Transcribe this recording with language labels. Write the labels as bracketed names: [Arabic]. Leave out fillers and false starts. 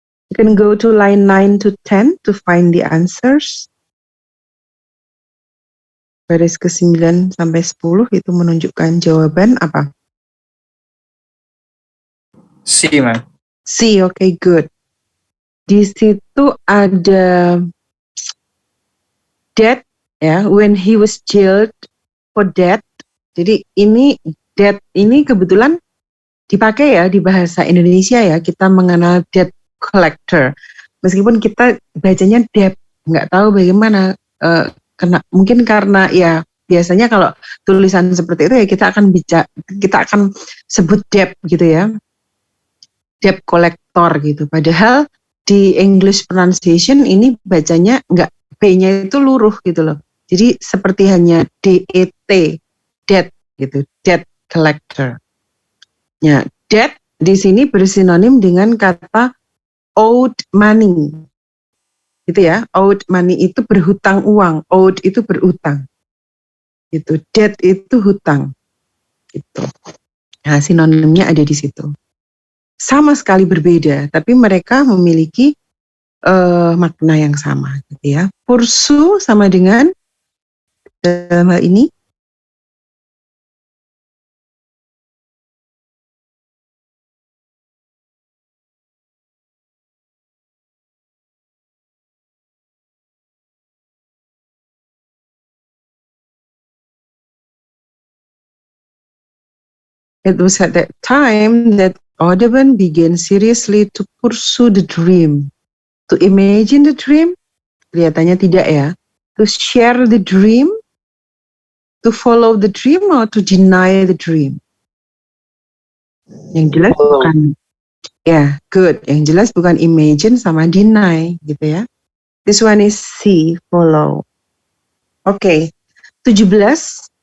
[English] You can go to line 9 to 10 to find the answers. [Indonesian] Baris ke-9 sampai 10 itu menunjukkan jawaban apa? [English] C, ma'am. C, okay, good. [Indonesian] Di situ ada debt, ya, [English] when he was jailed for debt. [Indonesian] Jadi ini debt ini kebetulan dipakai ya di bahasa Indonesia ya, kita mengenal debt collector. Meskipun kita bacanya debt, nggak tahu bagaimana, mungkin karena ya biasanya kalau tulisan seperti itu ya kita akan sebut debt gitu ya, debt collector gitu. Padahal di English pronunciation ini bacanya nggak, B-nya itu luruh gitu loh. Jadi seperti hanya DET, debt gitu, debt collector. Ya, debt di sini bersinonim dengan kata owed money. Gitu ya, owed money itu berhutang uang, owed itu berutang. Gitu, debt itu hutang. Gitu. Nah, sinonimnya ada di situ. Sama sekali berbeda, tapi mereka memiliki makna yang sama gitu ya. [English] Pursue [Indonesian] sama dengan dalam hal ini [English] it was at that time that Audubon began seriously to pursue the dream. To imagine the dream, [Indonesian] kelihatannya tidak ya. [English] To share the dream, to follow the dream, or to deny the dream. [Indonesian] Yang jelas bukan, ya, good. Yang jelas bukan imagine sama deny, gitu ya. [English] This one is C, follow. Okay, 17.